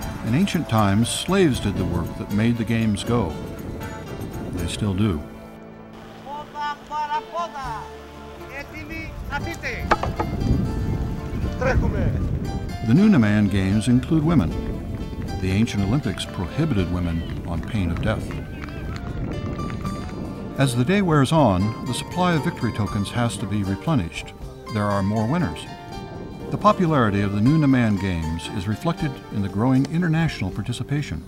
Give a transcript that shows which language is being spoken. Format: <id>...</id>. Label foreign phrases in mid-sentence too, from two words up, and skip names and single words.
<en>In ancient times, slaves did the work that made the games go. They still do.</en> <el>Πόδα παραπόδα. Έτοιμοι να πείτε. Τρέχουμε.</el> <en>The new Nemean Games include women. The ancient Olympics prohibited women on pain of death. As the day wears on, the supply of victory tokens has to be replenished. There are more winners. The popularity of the new Nemean Games is reflected in the growing international participation.</en>